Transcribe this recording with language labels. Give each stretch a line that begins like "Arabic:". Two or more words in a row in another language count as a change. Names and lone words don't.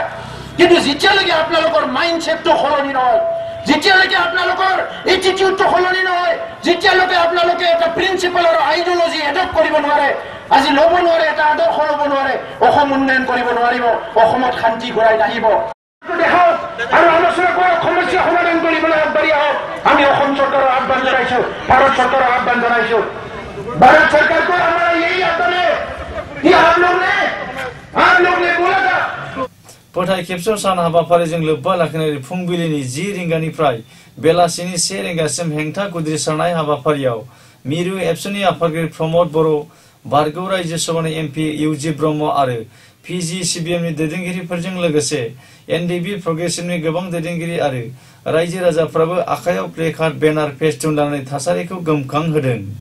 Assamese: কিন্তু যেতিয়ালৈকে আপোনালোকৰ মাইণ্ডছেটটো সলনি নহয়, যেতিয়ালৈকে আপোনালোকৰ এটিটিউডটো সলনি নহয়, যেতিয়ালৈকে আপোনালোকে এটা প্ৰিন্সিপাল আৰু
English: ideology adopt
Assamese: কৰিব নোৱাৰে, আজি ল'ব নোৱাৰে, এটা আদৰ্শ ল'ব নোৱাৰে, অসম উন্নয়ন কৰিব নোৱাৰিব, অসমত শান্তি ঘূৰাই নাহিব। দেখাওক আৰু আলোচনা কৰক, সমস্যা সমাধান কৰিবলৈ আগবাঢ়ি আহক। আমি অসম চৰকাৰৰ আহ্বান জনাইছো, ভাৰত চৰকাৰৰ আহ্বান জনাইছো।
Hindi: ভাৰত চৰকাৰ को हमारा यही आह्वान है कि आप लोग ने बोला था।
Bodo: फोथाय खेबस' सान हाबाफारिजों लोब्बा लाखिनानै फुंबिलिनि 10 रिंगानिफ्राय बेलासिनि 1 रिंगासिम हेंथा खुद्रिसारनाय हाबाफारियाव मिरु एबसुनि आफादगिरि प्रमद बर', बारगौ रायजो सभानि MP UG ब्रह्म आरो PGCBMनि दैदेनगिरिफोरजों लोगोसे NDP प्रग्रेसिभनि गोबां दैदेनगिरि आरो रायजो राजाफ्राबो आखायाव
English: placard, banner, festoon
Bodo: लानानै थासारिखौ गोमखां होदों।